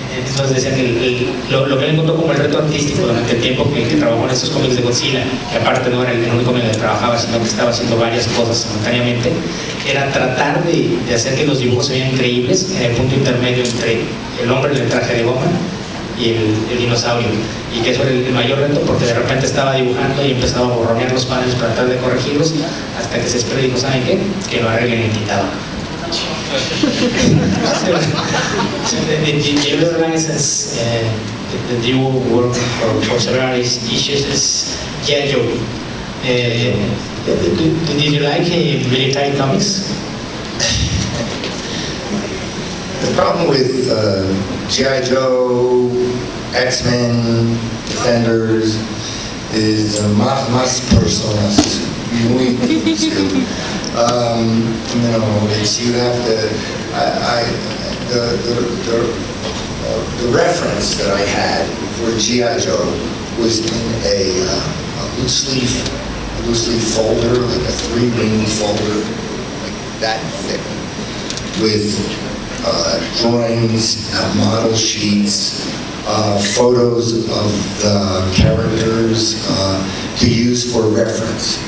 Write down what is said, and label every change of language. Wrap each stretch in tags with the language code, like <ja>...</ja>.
<es>Entonces decía que lo que él encontró como el reto artístico durante el tiempo que trabajó en estos cómics de Godzilla, que aparte no era el único en el que trabajaba, sino que estaba haciendo varias cosas simultáneamente, era tratar de hacer que los dibujos se vean creíbles en el punto intermedio entre el hombre en el traje de goma y el dinosaurio, y que eso era el mayor reto, porque de repente estaba dibujando y empezaba a borronear los paneles para tratar de corregirlos, hasta que se esperó y dijo, ¿saben qué? Que lo arreglen en tintado.</es> <en>The other license that you work for several issues is G.I. Joe. Did you like military comics? The problem with G.I.</en> <es>Joe, X-Men, Defenders is más personas, muy difícil.</es> <en>You know, you have to. The reference that I had for G.I. Joe was in a loose leaf folder, like a 3-ring folder, like that thick, with drawings, model sheets, photos of the characters to use for reference.</en>